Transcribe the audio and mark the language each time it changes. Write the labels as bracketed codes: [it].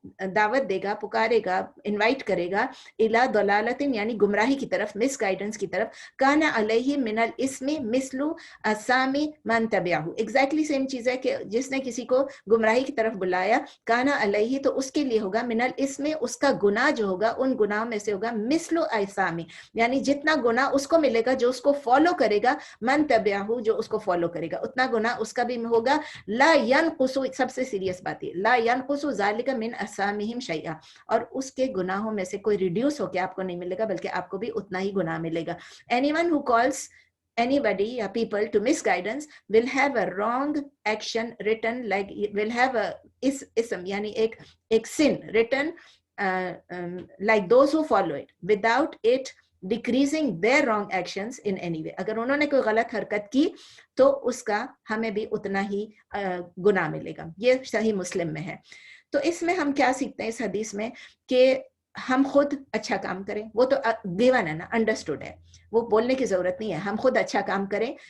[hi] दावत देगा, पुकारेगा, इनवाइट करेगा, इला दलालतिन यानी गुमराही की तरफ, मिस गाइडेंस की तरफ, [ar] काना अलैहि मिनल इस्मी मिस्लु असामी मन तबियाहू, [hi] एग्जैक्टली सेम चीज है कि जिसने किसी को गुमराही की तरफ बुलाया, काना अलैहि तो उसके लिए होगा, मिनल इस्मी उसका गुनाह जो होगा उन गुनाह में से होगा, मिस्लु असामी यानी जितना गुनाह उसको मिलेगा जो उसको फॉलो करेगा, मन तबियाहू जो उसको फॉलो करेगा उतना गुनाह उसका भी होगा। ला यनकुसु, सबसे सीरियस बात है, [ar] ला यनकुसु ज़ालिका मिन असामिहिम शैया, [hi] और उसके गुनाहों में से कोई रिड्यूस होकर आपको नहीं मिलेगा, बल्कि आपको भी उतना ही गुनाह मिलेगा। [en] anyone who calls anybody or people to misguidance will have a wrong action written, like will have a ism [hi] yani ek [en] sin written like those who follow it, without it decreasing their wrong actions in any way। [hi] अगर उन्होंने कोई गलत हरकत की तो उसका हमें भी उतना ही गुनाह मिलेगा। ये सही मुस्लिम में है। तो इसमें हम क्या सीखते हैं इस हदीस में कि हम खुद अच्छा काम करें, वो तो गिवन है ना, अंडरस्टूड है, वो बोलने की जरूरत नहीं है, हम खुद अच्छा काम करें।